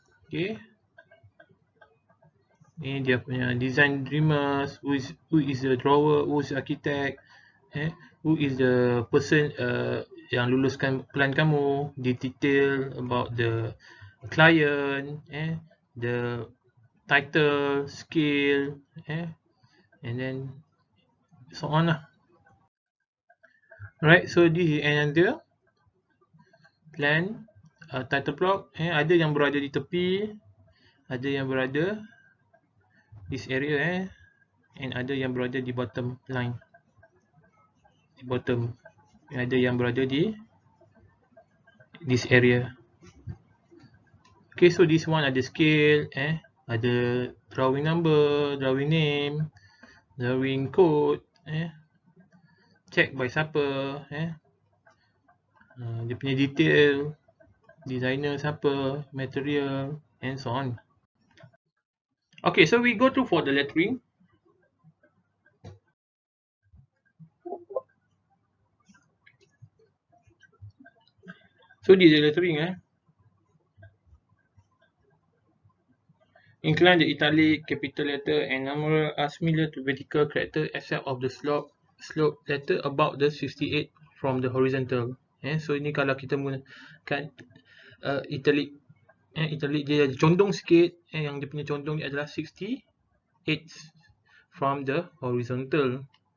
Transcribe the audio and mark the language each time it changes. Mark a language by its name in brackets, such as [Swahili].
[English] Okay, [Malay] ini dia punya [English] design dreamers, who is the drawer, who is the architect, who is the person [Malay] yang luluskan [English] plan kamu, the detail about the client, the title, scale, and then so on lah. Right, so this is another plan title block. [Malay] Ada yang berada di tepi, ada yang berada [English] this area, [Malay] and ada yang berada di [English] bottom line, [Malay] di bottom, ada yang berada di this area. [English] Okay, so this one ada scale, ada drawing number, drawing name, drawing code, check by siapa, [Malay] dia punya [English] detail, designer siapa, material, and so on. Okay, so we go to for the lettering. So this is the lettering. Incline the italic, capital letter, and numeral are similar to vertical character except of the slope letter about the 68 from the horizontal. [Malay] So ini kalau kita menggunakan italic, italic dia condong sikit, yang dia punya condong ni adalah 68 [English] from the horizontal.